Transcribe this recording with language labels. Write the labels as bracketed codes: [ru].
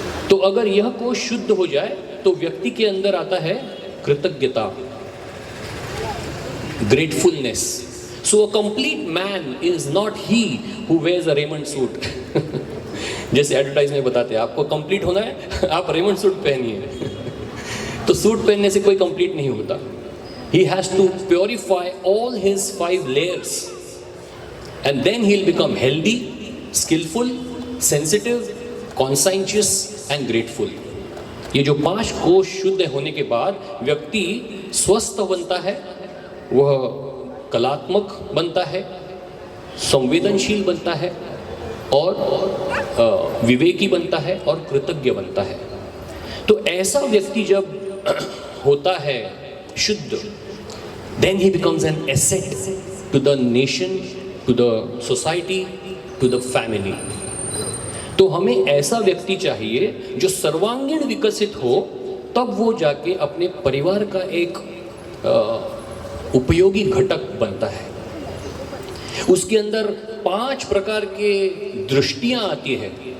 [hi] तो अगर यह कोश शुद्ध हो जाए तो व्यक्ति के अंदर आता है कृतज्ञता, gratefulness. [en] So a complete man is not he who wears a Raymond suit. [hi] जैसे एडवर्टाइज में बताते हैं, आपको कंप्लीट होना है, आप रेमंड सूट पहनिए। तो सूट पहनने से कोई कंप्लीट नहीं होता। [en] He has to purify all his 5 layers and then he'll become healthy, skillful, sensitive, conscientious and grateful. [hi] ये जो 5 कोश शुद्ध होने के बाद व्यक्ति स्वस्थ बनता है, वह कलात्मक बनता है, संवेदनशील बनता है और विवेकी बनता है और कृतज्ञ बनता है। तो ऐसा व्यक्ति जब होता है शुद्ध, [en] then he becomes an asset to the nation, to the society, to the family. [hi] तो हमें ऐसा व्यक्ति चाहिए जो सर्वांगीण विकसित हो, तब वो जाके अपने परिवार का एक उपयोगी घटक बनता है। उसके अंदर 5 प्रकार के दृष्टियां आती है।